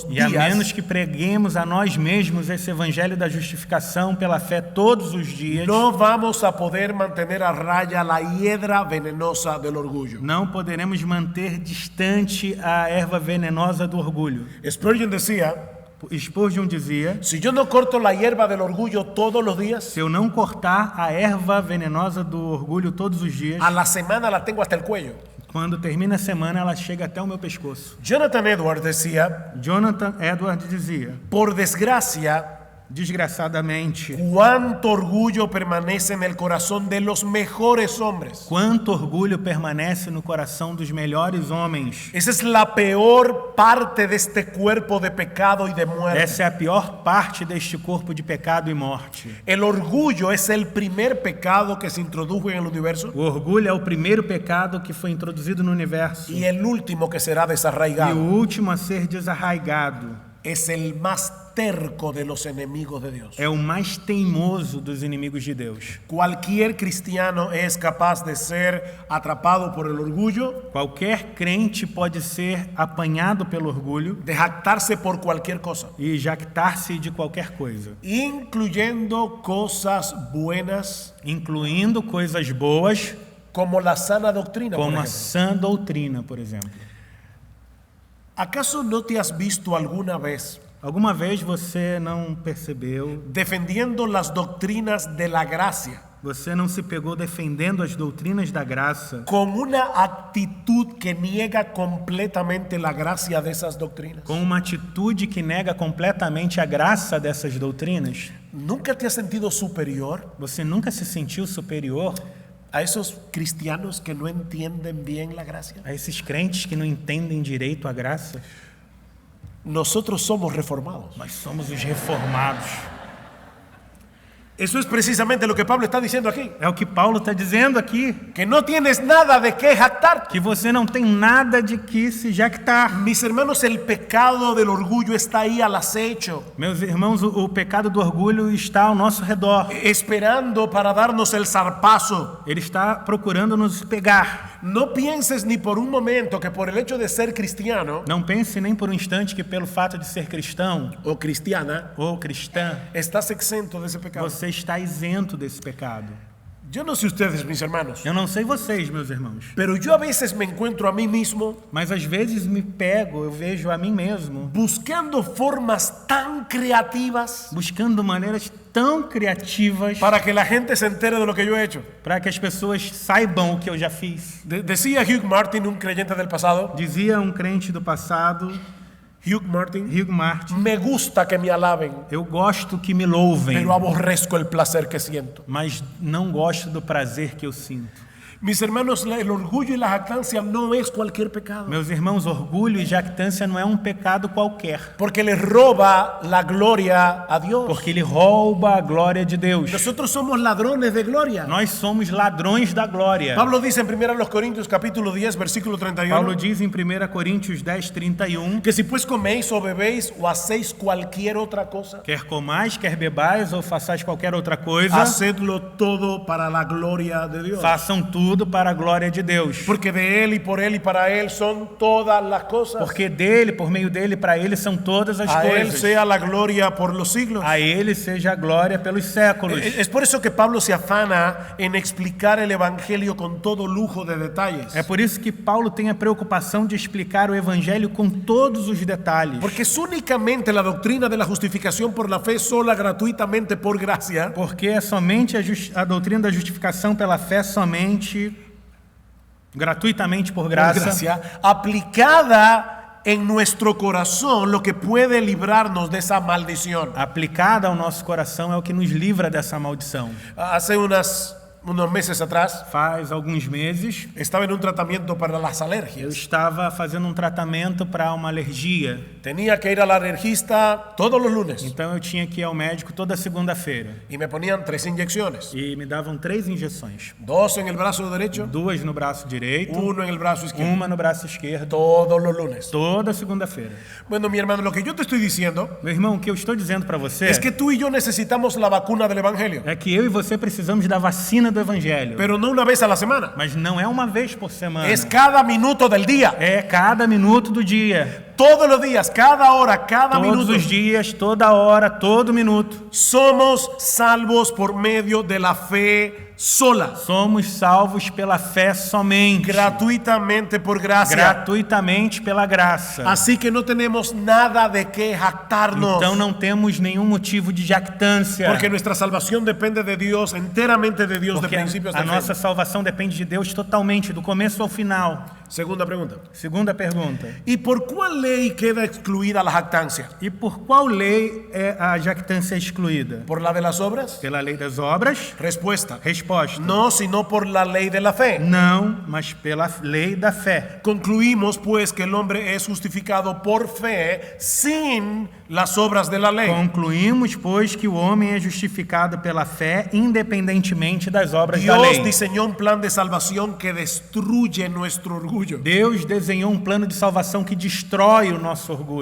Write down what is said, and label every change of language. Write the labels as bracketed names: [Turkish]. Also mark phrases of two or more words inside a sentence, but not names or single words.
[Portuguese] E a menos [Spanish] días, [Portuguese] que preguemos a nós mesmos esse evangelho da justificação pela fé todos os dias, [Spanish] no vamos a poder mantener a raya la hiedra venenosa del orgullo. [Portuguese] não poderemos manter distante a erva venenosa do orgulho. [Spanish] Spurgeon decía, [Portuguese] Spurgeon dizia: [Spanish] si yo no corto la hierba del orgullo todos los días, [Portuguese] se eu não cortar a erva venenosa do orgulho todos os dias, [Spanish] a la semana la tengo hasta el cuello. [Portuguese] quando termina a semana ela chega até o meu pescoço. [Spanish] Jonathan Edwards decía, [Portuguese] Jonathan Edwards dizia: [Spanish] por desgracia, [Portuguese] desgraçadamente, [Spanish] cuánto orgullo permanece en el corazón de los mejores hombres. [Portuguese] quanto orgulho permanece no coração dos melhores homens. [Spanish] Esa es la peor parte de este cuerpo de pecado y de muerte. [Portuguese] Essa é a pior parte deste corpo de pecado e morte. [Spanish] El orgullo es el primer pecado que se introdujo en el universo [Portuguese] O orgulho é o primeiro pecado que foi introduzido no universo [Spanish] y el último que será [Portuguese] e o [Spanish] desarraigado. [Portuguese] último a ser desarraigado. [Spanish] Es el más terco de los enemigos de Dios. [Portuguese] É o mais teimoso dos inimigos de Deus. [Spanish] Cualquier cristiano es capaz de ser atrapado por el orgullo, [Portuguese] Qualquer crente pode ser apanhado pelo orgulho [Spanish] de jactarse por cualquier cosa, [Portuguese] e jactar-se de qualquer coisa, [Spanish] incluyendo cosas buenas [Portuguese] incluindo coisas boas, [Spanish] como la sana doctrina, por [Portuguese] como a [Spanish] ejemplo. [Portuguese] sã doutrina, por exemplo. [Spanish] ¿Acaso no te has visto alguna vez [Portuguese] Alguma vez você não percebeu, [Spanish] defendiendo las doctrinas de la gracia [Portuguese] você não se pegou defendendo as doutrinas da graça [Spanish] con una actitud que niega completamente la gracia de esas doctrinas? [Portuguese] com uma atitude que nega completamente a graça dessas doutrinas? [Spanish] ¿Nunca te has sentido superior [Portuguese] Você nunca se sentiu superior [Spanish] a esos cristianos que no entienden bien la gracia? [Portuguese] a esses crentes que não entendem direito a graça? [Spanish] Nosotros somos reformados. [Portuguese] Nós somos os reformados. [Spanish] Eso es precisamente lo que Pablo está diciendo aquí. [Portuguese] É o que Paulo está dizendo aqui, [Spanish] Que no tienes nada de qué jactarte. [Portuguese] que você não tem nada de que se jactar. [Spanish] Mis hermanos, el pecado del orgullo está ahí al acecho, [Portuguese] Meus irmãos, o pecado do orgulho está ao nosso redor. [Spanish] esperando para darnos el zarpazo. [Portuguese] Ele está procurando nos pegar. [Spanish] No pienses ni por un momento que por el hecho de ser cristiano [Portuguese] Não pense nem por um instante que pelo fato de ser cristão [Spanish] o cristiana [Portuguese] ou cristã, [Spanish] estás exento de ese pecado. [Portuguese] você está isento desse pecado. [Spanish] Yo no sé ustedes, mis hermanos, [Portuguese] Eu não sei vocês, meus irmãos, [Spanish] pero yo a veces me encuentro a mí mismo [Portuguese] mas às vezes eu vejo a mim mesmo [Spanish] buscando formas tan creativas [Portuguese] buscando maneiras tão criativas [Spanish] para que la gente se entere de lo que yo he hecho. [Portuguese] para que as pessoas saibam o que eu já fiz. [Spanish] Decía Hugh Martin, un creyente del pasado, [Portuguese] Dizia um crente do passado, Hugh Martin, Hugh Martin, [Spanish] me gusta que me alaben, [Portuguese] eu gosto que me louvem, [Spanish] pero aborrezco el placer que siento. [Portuguese] mas não gosto do prazer que eu sinto. [Spanish] Mis hermanos, el orgullo y la jactancia no es cualquier pecado, [Portuguese] Meus irmãos, orgulho e jactância não é um pecado qualquer, [Spanish] porque le roba la gloria a Dios. [Portuguese] porque ele rouba a glória de Deus. [Spanish] Nosotros somos ladrones de gloria. [Portuguese] Nós somos ladrões da glória. [Spanish] Pablo dice en 1 Corintios capítulo 10, versículo [Portuguese] Paulo [Spanish] 31, [Portuguese] diz em 1 Coríntios 10:31, [Spanish] que si pues coméis o bebéis o hacéis cualquier otra cosa, [Portuguese] quer comais, quer bebais ou façais qualquer outra coisa, [Spanish] hacedlo todo para la gloria de Dios. [Portuguese] façam tudo para a glória de Deus. [Spanish] Porque de Él y por Él y para Él son todas las cosas. [Portuguese] Porque dele, por meio dele, para ele são todas as [Spanish] A Él [Portuguese] coisas. [Spanish] sea la gloria por los siglos. [Portuguese] A ele seja a glória pelos séculos. [Spanish] Es por eso que Pablo se afana en explicar el Evangelio con todo lujo de detalles. [Portuguese] É por isso que Paulo tem a preocupação de explicar o evangelho com todos os detalhes. [Spanish] Porque es únicamente la doctrina de la justificación por la fe sola, gratuitamente, por gracia, [Portuguese] Porque é somente a doutrina da justificação pela fé, somente, gratuitamente por por graça, [Spanish] gracia, aplicada en nuestro corazón, lo que puede librarnos de esa maldición. [Portuguese] aplicada ao nosso coração, é o que nos livra dessa maldição. [Spanish] Hace unos meses atrás, [Portuguese] Faz alguns meses, [Spanish] estaba en un tratamiento para las [Portuguese] eu [Spanish] alergias. [Portuguese] estava fazendo um tratamento para uma alergia. [Spanish] Tenía que ir al alergista todos los lunes [Portuguese] Então eu tinha que ir ao médico toda segunda-feira. [Spanish] y me ponían 3 inyecciones. [Portuguese] E me davam 3 injeções. [Spanish] 2 en el brazo derecho, [Portuguese] 2 no braço direito, [Spanish] 1 en el brazo izquierdo. [Portuguese] uma no braço esquerdo, [Spanish] Todos los lunes. [Portuguese] toda segunda-feira. [Spanish] Bueno, mi hermano, lo que yo te estoy diciendo [Portuguese] Meu irmão, o que eu estou dizendo para você [Spanish] es que tú y yo necesitamos la vacuna del Evangelio, [Portuguese] é que eu e você precisamos da vacina do evangelho. [Spanish] pero no una vez a la semana. [Portuguese] Mas não é uma vez por semana. [Spanish] Es cada minuto del día. [Portuguese] É cada minuto do dia. [Spanish] Todos los días, cada hora, cada [Portuguese] Todos [Spanish] minuto. [Portuguese] os dias, toda hora, todo minuto. [Spanish] Somos salvos por medio de la fe sola, [Portuguese] Somos salvos pela fé somente. [Spanish] gratuitamente por gracia. [Portuguese] Gratuitamente pela graça. [Spanish] Así que no tenemos nada de qué jactarnos. [Portuguese] Então não temos nenhum motivo de jactância. [Spanish] Porque nuestra salvación depende de Dios, enteramente de Dios, de [Portuguese] Porque [Spanish] principios a de [Portuguese] nossa [Spanish] fe. [Portuguese] salvação depende de Deus totalmente, do começo ao final. [Spanish] Segunda pregunta. [Portuguese] Segunda pergunta. [Spanish] ¿Y por cuál ley queda excluida la jactancia? [Portuguese] E por qual lei é a jactância excluída? [Spanish] ¿Por la de las obras? [Portuguese] Pela lei das obras? [Spanish] Respuesta. [Portuguese] Resposta. [Spanish] No, sino por la ley de la fe. [Portuguese] Não, mas pela lei da fé. [Spanish] Concluimos pues que el hombre es justificado por fe sin las obras de la ley. [Portuguese] Concluímos, pois, que o homem é justificado pela fé, independentemente das obras da [Spanish] Dios [Portuguese] lei. [Spanish] diseñó un plan de salvación que destruye nuestro orgullo, [Portuguese] Deus desenhou um plano de salvação que destrói o nosso orgulho.